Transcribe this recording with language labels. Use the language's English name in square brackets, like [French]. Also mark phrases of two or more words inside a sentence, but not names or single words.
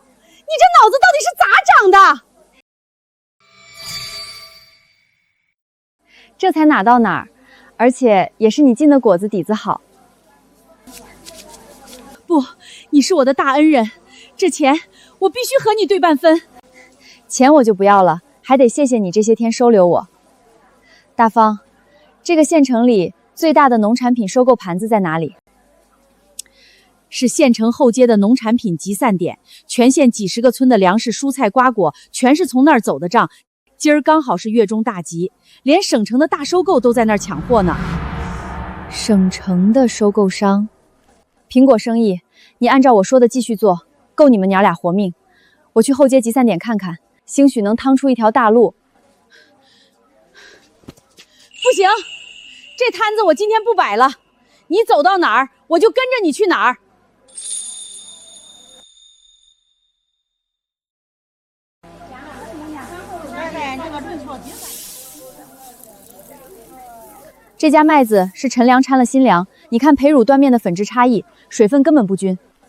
[Chinese] 你這腦子到底是咋長的？這才哪到哪兒，而且也是你进的果子底子好。不，你是我的大恩人，這錢我必須和你对半分。錢我就不要了，還得謝謝你這些天收留我。大方，這個縣城裡最大的農產品收購盤子在哪裡？是縣城後街的農產品集散點，全縣幾十個村的糧食、蔬菜、瓜果，全是從那兒走的賬。今兒剛好是月中大吉，連省城的大收購都在那兒搶貨呢。省城的收购商，蘋果生意，你按照我說的繼續做，夠你們娘倆活命。我去后街集散點看看，興許能趟出一條大路。不行，這攤子我今天不擺了，你走到哪兒，我就跟着你去哪兒。這家麥子是陈粮摻了新粮，你看培乳緞面的粉质差異，水分根本不均。